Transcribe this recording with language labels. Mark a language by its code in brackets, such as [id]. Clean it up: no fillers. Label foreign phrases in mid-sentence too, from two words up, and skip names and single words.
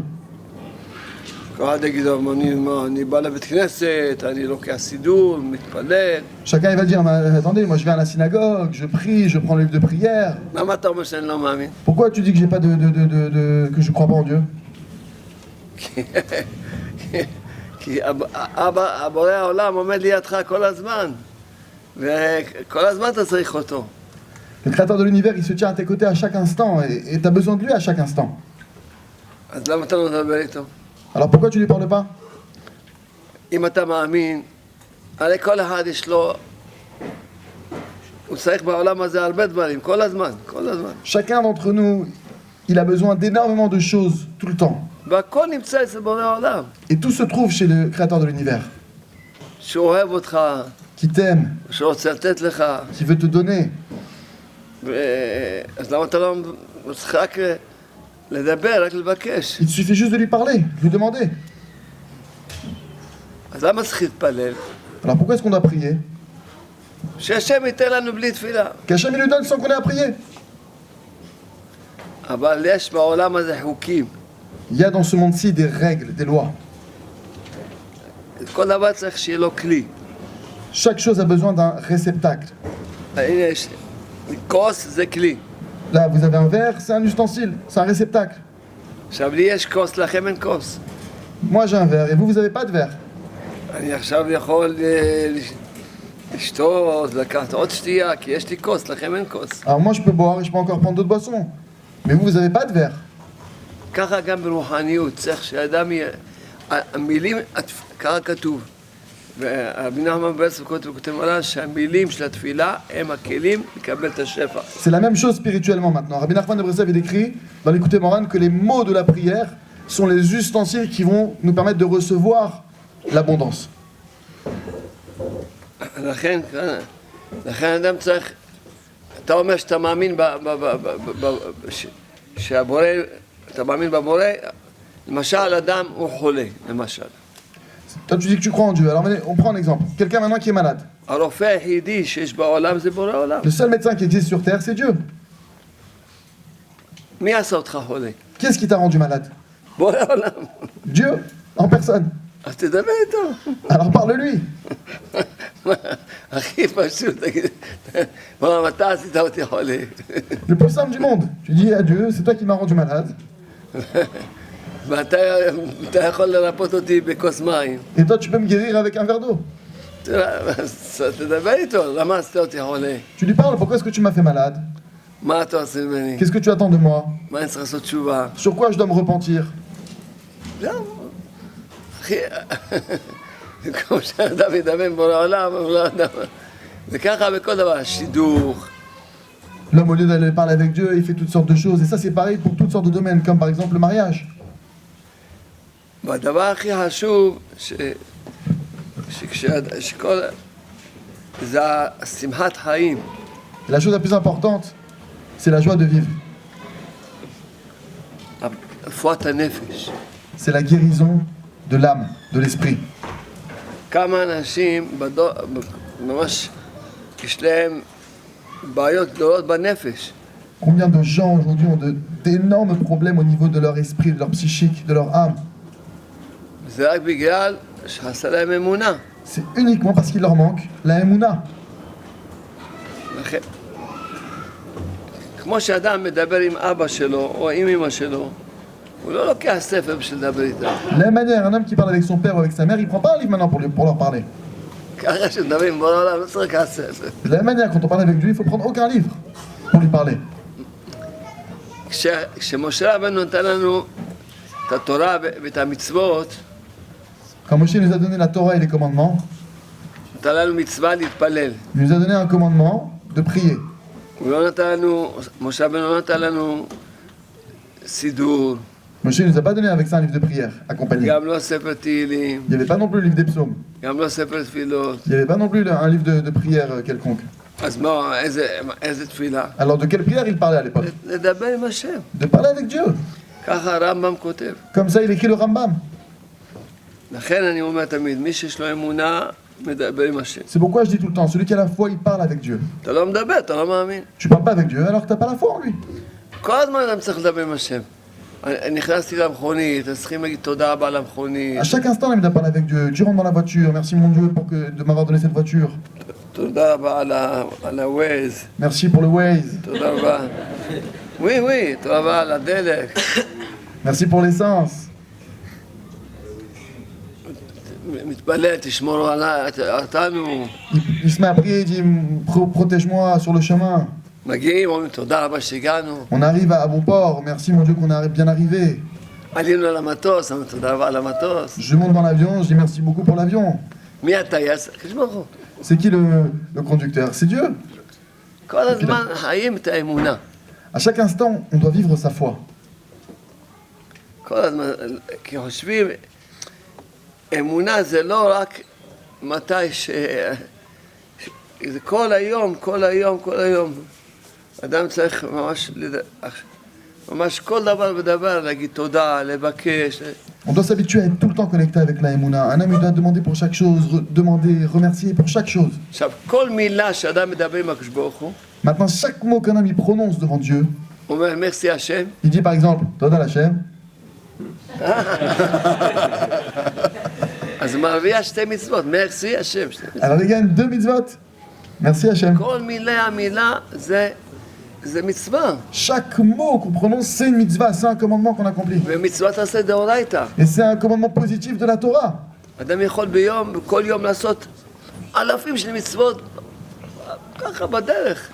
[he] כל אחד יגיד, אני בא לבית כנסת, אני לוקח סידור, מתפלל. [fr] Chacun il va dire, mais attendez, moi je vais à la synagogue, je prie, je prends le livre de prière. [he] למה אתה אומר שאני לא מאמין? [fr] Pourquoi tu dis que j'ai pas que je crois pas en Dieu? [he] כי הבורא העולם עומד לידך כל הזמן, וכל הזמן אתה צריך אותו. [fr] Le créateur de l'univers, il se tient à tes côtés à chaque instant et tu as besoin de lui à chaque instant. [he] אז למה אתה לא מדבר איתו? [fr] Alors pourquoi tu ne lui parles pas? [he] אם אתה מאמין, הרי כל אחד יש לו, הוא צריך בעולם הזה הרבה דברים, כל הזמן, כל הזמן. [fr] Chacun d'entre nous, il a besoin d'énormément de choses tout le temps. [he] והכל נמצא אצל בורא העולם. [fr] Et tout se trouve chez le créateur de l'univers, [he] שהוא אוהב אותך, [fr] qui t'aime, [he] שרוצה לתת לך. [fr] qui veut te donner. [he] אז למה אתה לא צריך רק לדבר, רק לבקש? [fr] Il te suffit juste de lui parler, de lui demander. [he] אז למה צריך להתפלל? [fr] Alors pourquoi est-ce qu'on doit prier? [he] שהשם ייתן לנו בלי תפילה. [fr] Qu'Hachem il nous donne sans qu'on ait à prier. [he] אבל יש בעולם הזה חוקים. [fr] Il y a dans ce monde-ci des règles, des lois. [he] כל דבר צריך שיהיה לו כלי. [fr] Chaque chose a besoin d'un réceptacle. [he] הנה יש, כוס זה כלי. [fr] Là, vous avez un verre, c'est un ustensile, c'est un réceptacle. [he] עכשיו לי יש כוס, לכם אין כוס. [fr] Moi j'ai un verre et vous n'avez pas de verre. [he] אני עכשיו יכול לשתות, לקחת עוד שתייה, כי יש לי כוס, לכם אין כוס. [fr] Alors moi je peux boire et je peux encore prendre d'autres boissons. Mais vous n'avez pas de verre. [he] ככה גם ברוחניות, צריך שאדם יהיה, המילים, ככה כתוב. ורבי נחמן ברסלב כותב עליו שהמילים של התפילה הם הכלים לקבל את השפע. [fr] C'est la même chose spirituellement maintenant. Rabbi Nachman de Breslev il écrit dans l'écouté Moran que les mots de la prière sont les ustensiles qui vont nous permettre de recevoir l'abondance. [he] לכן אדם צריך, אתה אומר שאתה מאמין שהבורא, אתה מאמין בבורא, למשל אדם הוא חולה, למשל. [fr] Toi tu dis que tu crois en Dieu. Alors on prend un exemple. Quelqu'un maintenant qui est malade. [he] הרופא היחידי שיש בעולם זה בורא עולם. [fr] Le seul médecin qui existe sur terre c'est Dieu. [he] מי עשה אותך חולה? [fr] Qui est-ce qui t'a rendu malade? [he] בורא עולם. [fr] Dieu en personne. [he] אז תדבר איתו. [fr] Alors parle-lui. [he] הכי פשוט, תגיד, מה, אתה עשית אותי חולה? [fr] Le plus simple du monde. Tu dis à Dieu, c'est toi qui m'as rendu malade. [he] ואתה יכול לרפות אותי בכוס מים. [fr] Et toi tu peux me guérir avec un verre d'eau. [he] תדבר איתו, למה עשית אותי חולה? [fr] Tu lui parles, pourquoi est-ce que tu m'as fait malade? [he] מה אתה עושה ממני? [fr] Qu'est-ce que tu attends de moi? [he] מה אני צריך לעשות תשובה? [fr] Sur quoi je dois me repentir? [he] זהו, אחי, כמו שאדם ידבר עם בורא העולם, זה ככה בכל דבר, שידוך. [fr] L'homme, au lieu d'aller parler avec Dieu, il fait toutes sortes de choses. Et ça, c'est pareil pour toutes sortes de domaines, comme par exemple le mariage. [he] והדבר הכי חשוב, שכל, זה שמחת חיים. [fr] Et la chose la plus importante, c'est la joie de vivre. [he] רפואת הנפש. [fr] C'est la guérison de l'âme, de l'esprit. [he] כמה אנשים ממש יש להם בעיות גדולות בנפש. [fr] Combien de gens aujourd'hui ont d'énormes problèmes au niveau de leur esprit, de leur psychique, de leur âme? [he] זה רק בגלל שחסר להם אמונה. [fr] C'est uniquement parce qu'il leur manque la émouna. [he] כמו שאדם מדבר עם אבא שלו או עם אמא שלו, הוא לא לוקח ספר בשביל לדבר איתם. [fr] De la même manière, un homme qui parle avec son père ou avec sa mère, il prend pas un livre maintenant pour leur parler. [he] ככה כשמדבר עם בורא עולם, לא צריך כסף. [fr] De la même manière, quand on parle avec Dieu, il faut prendre aucun livre pour lui parler. [he] כשמשה רבנו נתן לנו את התורה ואת המצוות, [fr] Quand Moshe nous a donné la Torah et les commandements, [he] נתן לנו מצווה להתפלל. [fr] il nous a donné un commandement de prier. [he] הוא לא נתן לנו, משה רבנו לא נתן לנו סידור, [fr] Moshe ne nous a pas donné avec ça un livre de prière accompagné. [he] גם לא ספר תהילים, [fr] Il n'y avait pas non plus le livre des psaumes. [he] גם לא ספר תפילות. [fr] Il n'y avait pas non plus un livre de prière quelconque. [he] אז מה, איזה תפילה? [fr] Alors de quelle prière il parlait à l'époque? [he] לדבר עם השם. [fr] De parler avec Dieu. [he] ככה הרמב"ם כותב. [fr] Comme ça, il écrit le Rambam. [he] לכן אני אומר תמיד, מי שיש לו אמונה, מדבר עם השם. [fr] C'est pourquoi je dis tout le temps, celui qui a la foi, il parle avec Dieu. [he] אתה לא מדבר, אתה לא מאמין. [fr] Tu parles pas avec Dieu alors que tu n'as pas la foi en lui. [he] כל הזמן אדם צריך לדבר עם השם. נכנסתי למכונית, אז צריכים להגיד תודה רבה למכונית. [fr] À chaque instant, il me parle avec Dieu. Tu rentres dans la voiture, merci mon Dieu de m'avoir donné cette voiture. [he] תודה רבה על הווייז. [fr] Merci pour le Waze. [he] תודה רבה. oui, תודה רבה על הדלק. [fr] Merci pour l'essence. [he] מתפלל, תשמור אותנו. [fr] Il se met à prier, il dit protège-moi sur le chemin. [he] מגיעים, אומרים תודה רבה שהגענו. [fr] On arrive à bon port, merci mon Dieu qu'on est bien arrivé. [he] עלינו על המטוס, אומרים תודה רבה על המטוס. [fr] Je monte dans l'avion, je dis merci beaucoup pour l'avion. [he] מי הטייס? הקדוש ברוך הוא. [fr] C'est qui le conducteur? C'est Dieu. [he] כל הזמן חיים את האמונה. [fr] À chaque instant, on doit vivre sa foi. [he] כל הזמן, כי חושבים, אמונה זה לא רק מתי זה כל היום, כל היום, כל היום. אדם צריך ממש כל דבר ודבר, להגיד תודה, לבקש. [fr] On doit s'habituer à être tout le temps connecté avec la Emouna. Un homme il doit demander pour chaque chose, demander, remercier pour chaque chose. [he] עכשיו, כל מילה שאדם מדבר עם הקדוש ברוך הוא, [fr] Maintenant, chaque mot qu'un homme il prononce devant Dieu, [he] הוא אומר מרסי השם, [fr] il dit par exemple, [he] תודה השם. אז מרוויח שתי מצוות, מרסי השם. [fr] Alors il gagne 2 mitzvot. Merci Hashem. [he] כל מילה זה מצווה. [fr] Chaque mot qu'on prononce, c'est une mitzvah, c'est un commandement qu'on accomplit. [he] ומצוות תעשה דאורייתא. [fr] Et c'est un commandement positif de la Torah. [he] אדם יכול כל יום לעשות אלפים של מצוות, ככה בדרך.